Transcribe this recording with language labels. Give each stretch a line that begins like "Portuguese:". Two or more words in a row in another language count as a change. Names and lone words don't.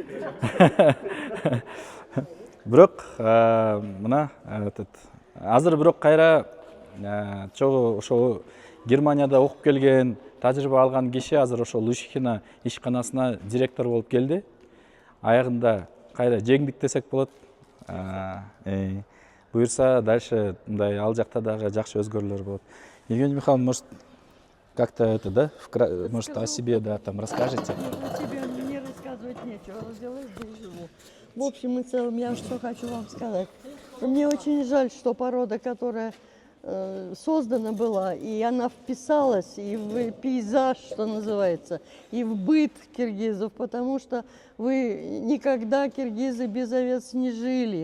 Kyrgyz: Бирок мына азыр бирок кайра чогуу ошо Германияда окуп келген, тажрыйба алган киши азыр ошо Лушихина ишканасына директор болуп келди. Аягында кайра жеңдик десек болот. Буюрса дальше мындай ал жакта дагы жакшы өзгөрүүлөр болот.
Russian: Евгений Михайлович, может, как-то может, о себе, да, там расскажете? О тебе мне рассказывать нечего, родилась, да и живу. В общем и целом, я что хочу вам сказать. Мне очень жаль, что порода, которая создана была, и она вписалась и в пейзаж, что называется, и в быт киргизов, потому что вы никогда, киргизы, без овец не жили.